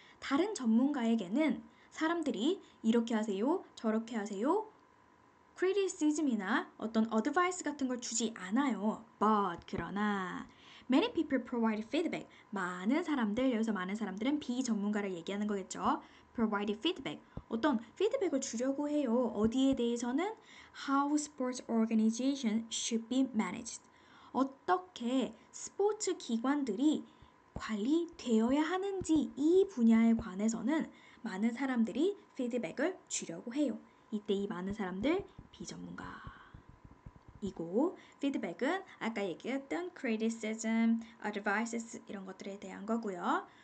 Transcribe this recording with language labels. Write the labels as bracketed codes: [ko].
[ko] 다른 전문가에게는 사람들이 이렇게 하세요, 저렇게 하세요, criticism이나 어떤 advice 같은 걸 주지 않아요. [en] But [ko] 그러나 [en] many people provide feedback. [ko] 많은 사람들, 여기서 많은 사람들은 비전문가를 얘기하는 거겠죠. [en] provide feedback. [ko] 어떤 피드백을 주려고 해요. 어디에 대해서는 [en] how sports organization should be managed. [ko] 어떻게 스포츠 기관들이 관리되어야 하는지 이 분야에 관해서는 많은 사람들이 피드백을 주려고 해요. 이때 이 많은 사람들 비전문가이고 피드백은 아까 얘기했던 criticism, advices 이런 것들에 대한 거고요.